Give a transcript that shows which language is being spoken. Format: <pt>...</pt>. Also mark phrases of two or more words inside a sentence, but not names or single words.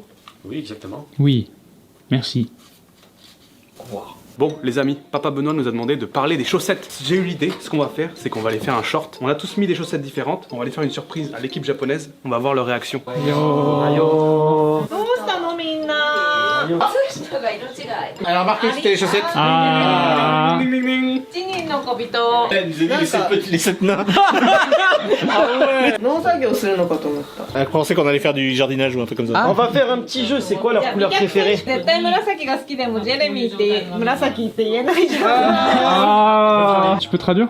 <fr>Oui, exactement. Oui. Merci. Au revoir. Bon les amis, Papa Benoît nous a demandé de parler des chaussettes. J'ai eu l'idée, ce qu'on va faire, c'est qu'on va aller faire un short. On a tous mis des chaussettes différentes, on va aller faire une surprise à l'équipe japonaise. On va voir leur réaction. Ayo.</fr> <ja>どうしたのみんな。</ja> <fr>Alors remarquez, c'était les chaussettes. Ah. Les 7 nains. Elle pensait qu'on allait faire du jardinage ou un truc comme ça. On va faire un petit jeu, c'est quoi leur couleur préférée? Ah. Tu peux traduire?</fr>